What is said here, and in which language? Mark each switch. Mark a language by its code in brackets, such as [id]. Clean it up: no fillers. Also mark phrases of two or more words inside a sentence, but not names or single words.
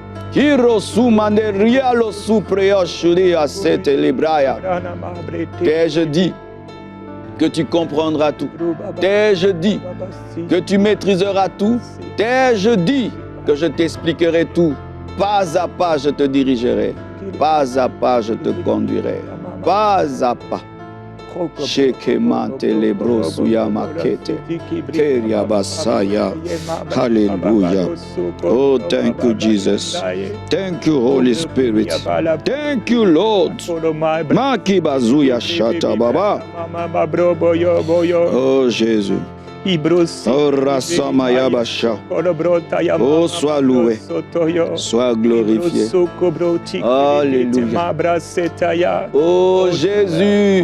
[fr] T'ai-je dit que tu comprendras tout? T'ai-je dit que tu maîtriseras tout? T'ai-je dit que je t'expliquerai tout? Pas à pas je te dirigerai, pas à pas je te conduirai, pas à pas. Shekemante lebro suyama kete, keria basaya, hallelujah. [en] Oh, thank you, Jesus. Thank you, Holy Spirit. Thank you, Lord. Maki bazuya shata baba. [fr] Oh, Jésus. Oh, Rassamaya Basha. Oh, sois loué, sois glorifié. Alléluia. Oh, Jésus.